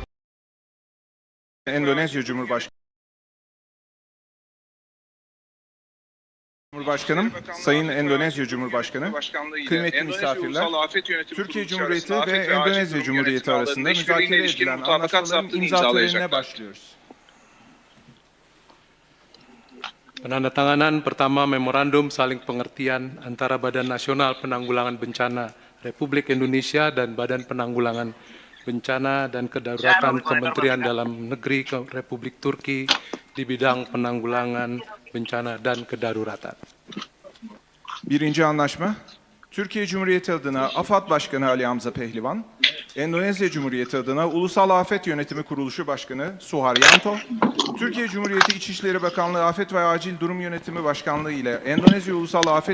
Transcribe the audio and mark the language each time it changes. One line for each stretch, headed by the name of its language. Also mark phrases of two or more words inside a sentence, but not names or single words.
Turkish: Endonezya Cumhurbaşkanım, Sayın Endonezya Cumhurbaşkanı, kıymetli misafirler, Türkiye Cumhuriyeti ve Endonezya Cumhuriyeti arasında müzakere edilen anlaşmaların imza törenine başlıyoruz.
Indonesian: Penandatanganan pertama memorandum saling pengertian antara Badan Nasional Penanggulangan Bencana Republik Indonesia dan Badan Penanggulangan Bencana dan Kedaruratan Kementerian Dalam Negeri Republik Turki di bidang penanggulangan bencana dan kedaruratan.
Turkish: Birinci anlaşma, Türkiye Cumhuriyeti adına AFAD Başkanı Ali Hamza Pehlivan, Endonezya Cumhuriyeti adına Ulusal Afet Yönetimi Kuruluşu Başkanı Suharyanto, Türkiye Cumhuriyeti İçişleri Bakanlığı Afet ve Acil Durum Yönetimi Başkanlığı ile Endonezya Ulusal Afet